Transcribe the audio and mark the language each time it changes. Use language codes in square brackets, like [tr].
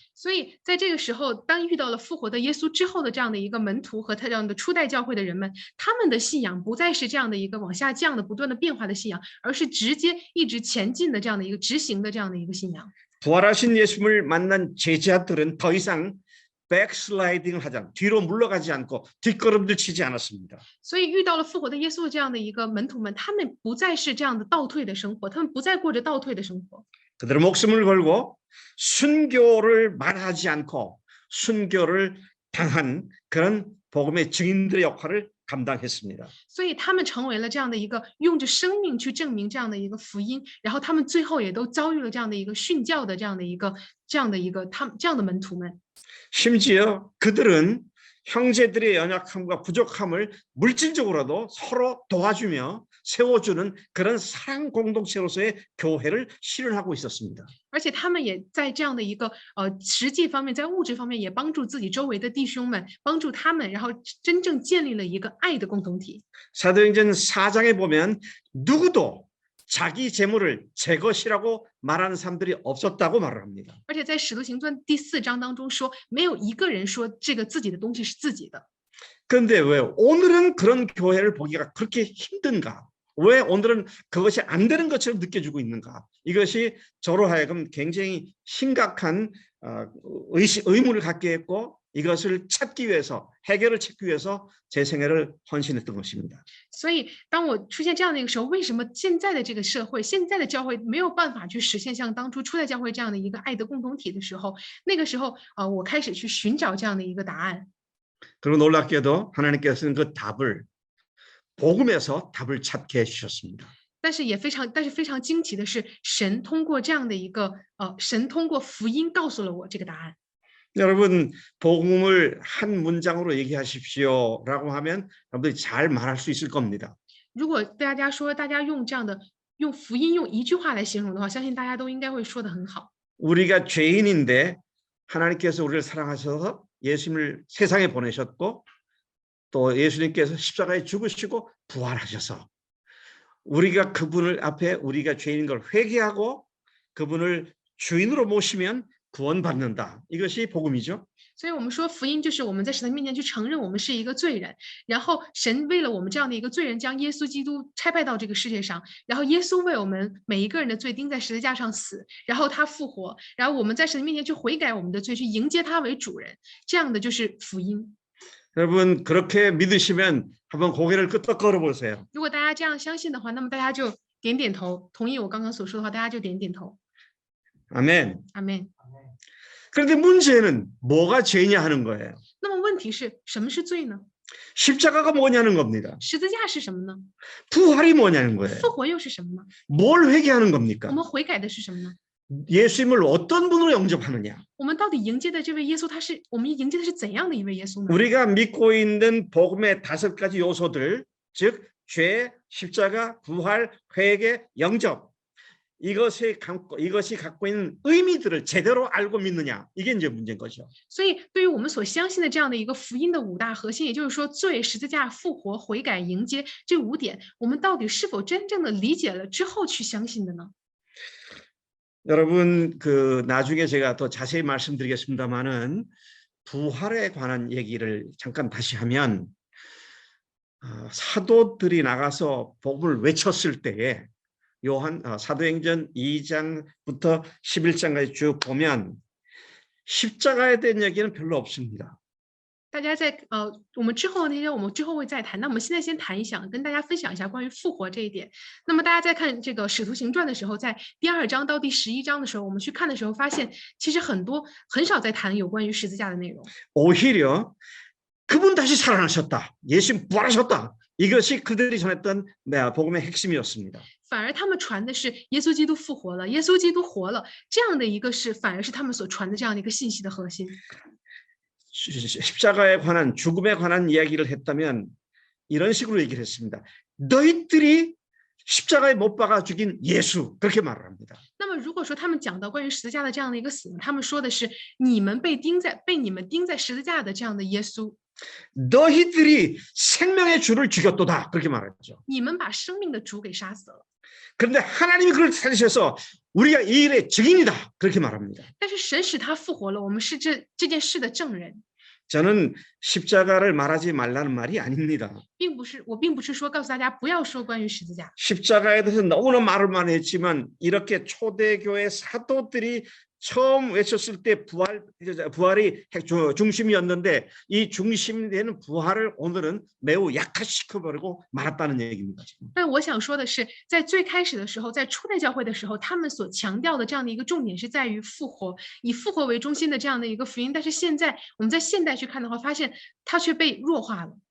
[zh] 所以在这个时候，当遇到了复活的耶稣之后的这样的一个门徒和他这样的初代教会的人们，他们的信仰不再是这样的一个往下降的不断的变化的信仰，而是直接一直前进的这样的一个执行的这样的一个信仰。 [ko] 부활하신 예수님을 만난 제자들은 더 이상 백슬라이딩을 하지 않고 뒤로 물러가지 않고 뒷걸음질 치지 않았습니다. [zh] 所以遇到了复活的耶稣这样的一个门徒们，他们不再是这样的倒退的生活，他们不再过着倒退的生活。 [ko] 그들은 목숨을 걸고 순교를 말하지 않고 순교를 당한 그런 복음의 증인들의 역할을 감당했습니다. [zh] 所以他们成为了这样的一个用着生命去证明这样的一个福音，然后他们最后也都遭遇了这样的一个殉教的这样的一个这样的门徒们。 [ko] 심지어 그들은 형제들의 연약함과 부족함을 물질적으로도 서로 도와주며 세워주는 그런 사랑 공동체로서의 교회를 실현하고 있었습니다. [zh] 而且他们也在这样的一个实际方面，在物质方面也帮助自己周围的弟兄们，帮助他们，然后真正建立了一个爱的共同体。 [ko] 사도행전 4장에 보면 누구도 자기 재물을 제 것이라고 말하는 사람들이 없었다고 말을 합니다. [zh] 而且在使徒行传第4章当中说，没有一个人说这个自己的东西是自己的。 [ko] 그런데 왜 오늘은 그런 교회를 보기가 그렇게 힘든가? 왜 오늘은 그것이 안 되는 것처럼 느껴지고 있는가? 이것이 저로 하여금 굉장히 심각한 의문을 갖게 했고 이것을 찾기 위해서 해결을 찾기 위해서 제 생애를 헌신했던 것입니다. [zh] 所以，当我出现这样的一个时候，为什么现在的这个社会、现在的教会没有办法去实现像当初初代教会这样的一个爱的共同体的时候，那个时候我开始去寻找这样的一个答案。 [ko] 그리고 놀랍게도 하나님께서는 그 답을 복음에서 답을 찾게 해주셨습니다. [zh] 但是非常惊奇的是，神通过这样的一个神通过福音告诉了我这个答案。 [ko] 여러분 복음을 한 문장으로 얘기하십시오라고 하면 여러분들이 잘 말할 수 있을 겁니다. [zh] 如果大家说大家用福音用一句话来形容的话，相信大家都应该会说得很好。 [ko] 우리가 죄인인데 하나님께서 우리를 사랑하셔서 예수님을 세상에 보내셨고 또 예수님께서 십자가에 죽으시고 부활하셔서 우리가 그분을 앞에 우리가 죄인인 걸 회개하고 그분을 주인으로 모시면 구원받는다. 이것이 복음이죠. [zh] 所以我们说福音就是我们在神的面前去承认我们是一个罪人，然后神为了我们这样的一个罪人，将耶稣基督差派到这个世界上，然后耶稣为我们每一个人的罪钉在十字架上死，然后他复活，然后我们在神的面前去悔改我们的罪，去迎接他为主人，这样的就是福音。 [ko] 여러분 그렇게 믿으시면 한번 고개를 끄덕 걸어보세요. [zh] 如果大家这样相信的话，那么大家就点点头，同意我刚刚所说的话，大家就点点头。 [ko] 아멘. [zh] 阿门。 [ko] 그런데 문제는 뭐가 죄냐 하는 거예요. [zh] 那么问题是什么是罪呢？ [ko] 십자가가 뭐냐는 겁니다. [zh] 十字架是什么呢？ [ko] 부활이 뭐냐는 거예요. [zh] 复活又是什么呢？ [ko] 뭘 회개하는 [zh] 我 [ko] 겁니까? [zh] 们悔改的是什么呢？ [ko] 예수님을 어떤 분으로 영접하느냐. [zh] 我们到底迎接的这位耶稣，我们迎接的是怎样的一位耶稣呢？ [ko] 우리가 믿고 있는 복음의 5가지 요소들, 즉 죄, 십자가, 부활, 회개, 영접. 이것이 갖고 있는 의미들을 제대로 알고 믿느냐. 이게 이제 문제인 거죠. [zh] 所以，对于我们所相信的这样的一个福音的5大核心，也就是说罪、十字架、复活、悔改、迎接这5点，我们到底是否真正的理解了之后去相信的呢？ [ko] 여러분 나중에 제가 더 자세히 말씀드리겠습니다만은 부활에 관한 얘기를 잠깐 다시 하면 사도들이 나가서 복음을 외쳤을 때에 사도행전 2장부터 11장까지 쭉 보면 십자가에 대한 얘기는 별로 없습니다. [zh] 大家在我们之后那些我们之后会再谈。那我们现在先谈一下，跟大家分享一下关于复活这一点。那么大家在看这个《使徒行传》的时候，在第2章到第11章的时候，我们去看的时候，发现其实很少在谈有关于十字架的内容。 [ko] 오히려 그분 다시 살아나셨다. 예수님 부활하셨다. 이것이 그들이 전했던 복음의 핵심이었습니다. [zh] 反而他们传的是耶稣基督复活了，耶稣基督活了，这样的一个反而是他们所传的这样的一个信息的核心。 [ko] 십자가에 관한 죽음에 관한 이야기를 했다면 이런 식으로 얘기를 했습니다. 너희들이 십자가에 못 박아 죽인 예수 그렇게 말을 합니다. [zh] 那么如果说他们讲到关于十字架的这样的一个死，他们说的是你们被你们钉在十字架的这样的耶稣， [ko] 너희들이 생명의 주를 죽였도다 그렇게 말했죠. [zh] 你们把生命的主给杀死了。 [ko] 그런데 하나님이 그걸 살리셔서 우리가 이 일의 증인이다 그렇게 말합니다. [zh] 但是神使他复活了，我们是这件事的证人。 [ko] 저는 십자가를 말하지 말라는 말이 아닙니다. [zh] 我并不是说告诉大家不要说关于十字架。 [ko] 십자가에 대해서 너무나 말을 많이 했지만 이렇게 초대교회 사도들이 처음 외쳤을 때 부활이 중심이었는데 이 중심이 되는 부활을 오늘은 매우 약화시켜버리고 말았다는 얘기입니다. [zh] 但我想说的是，在最开始的时候，在初代教会的时候，他们所强调的这样的一个重点是在于复活，以复活为中心的这样的一个福音。但是现在我们在现代去看的话，发现它却被弱化了。